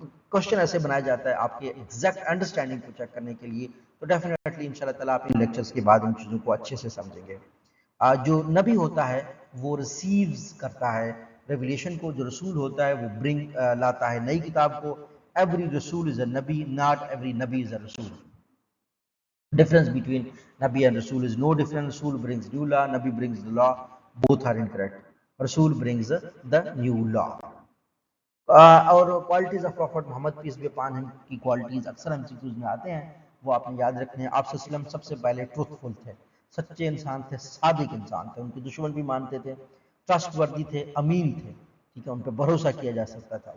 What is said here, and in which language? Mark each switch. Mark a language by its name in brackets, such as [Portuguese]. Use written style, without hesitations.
[Urdu] Question ایسے بنایا جاتا ہے آپ کے ایگزیکٹ انڈرسٹینڈنگ کو چیک کرنے کے لیے. تو ڈیفینیٹلی انشاءاللہ تعالیٰ آپ ان لیکچرز کے بعد ان چیزوں کو اچھے سے سمجھیں گے. جو نبی ہوتا ہے وہ ریسیوز کرتا ہے ریویلیشن کو، جو رسول ہوتا ہے وہ برنگ لاتا ہے نئی کتاب کو. [English] Every Rasul is a Nabi, not every Nabi is a Rasul. Difference between Nabi and Rasul is no different. Rasul brings new law, Nabi brings the law. Both are incorrect. Rasul brings the new law. [Urdu] اور [English] qualities of prophet Muhammad peace be upon him [Urdu] کی qualities اکثر ہم سیکوز میں آتے ہیں، وہ آپ نے یاد رکھنے ہیں. آپ صلی اللہ علیہ وسلم سب سے پہلے ٹروتھ فل تھے، سچے انسان تھے، صادق انسان تھے. ان کے دشمن بھی مانتے تھے. ٹرسٹ وردی تھے، امین تھے، ٹھیک ہے، ان پہ بھروسہ کیا جا سکتا تھا.